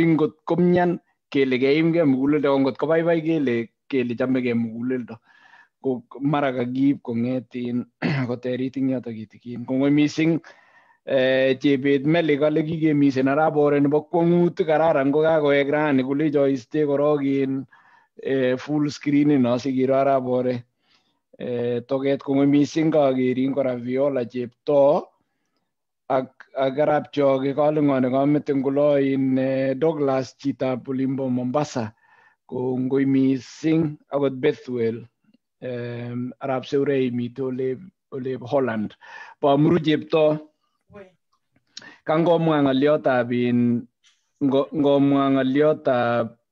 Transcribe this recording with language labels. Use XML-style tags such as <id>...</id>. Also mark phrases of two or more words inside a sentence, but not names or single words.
<kln>ngot komyan kele keimgei muguleldo ngot kobaibai kele chamegei muguleldo ko mara kakiib kong'etin koterit ing yoto kitikin kongoi mising Chebet Meli kale kikemisen arap Bore nebo kwong'ut kararan ko kakowek rani kolecho iste korok</kln> <en>in full screen</en> <kln>ino sikiro arap Bore toket kongoi mising kakerin kora Viola Cheptoo ak arap Choge kale ng'one kamete ngulo in Douglas chitab Olimbo Mombasa kongoi mising akot Bethwell arap Seurei mite ole Holland Pamuru Cheptoo kangomwa ng'oliotab ngomwa ng'oliotab</kln>